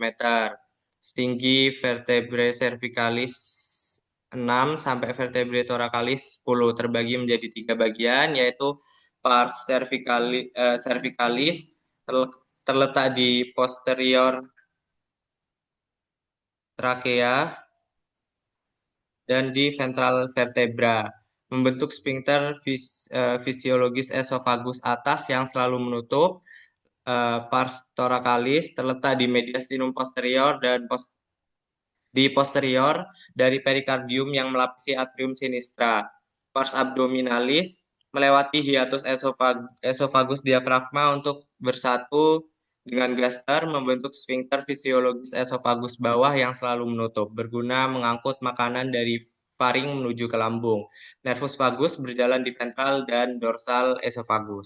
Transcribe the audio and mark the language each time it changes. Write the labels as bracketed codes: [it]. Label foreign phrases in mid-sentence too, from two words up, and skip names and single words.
[id] Setinggi vertebrae cervicalis 6 sampai vertebrae thoracalis 10, terbagi menjadi 3 bagian, yaitu pars cervicalis terletak di posterior trakea dan di ventral vertebra, membentuk sphincter fisiologis esofagus atas yang selalu menutup. Pars thoracalis terletak di mediastinum posterior dan di posterior dari perikardium yang melapisi atrium sinistra. Pars abdominalis melewati hiatus esofagus diafragma untuk bersatu dengan gaster membentuk sphincter fisiologis esofagus bawah yang selalu menutup, berguna mengangkut makanan dari faring menuju ke lambung. Nervus vagus berjalan di ventral dan dorsal esofagus.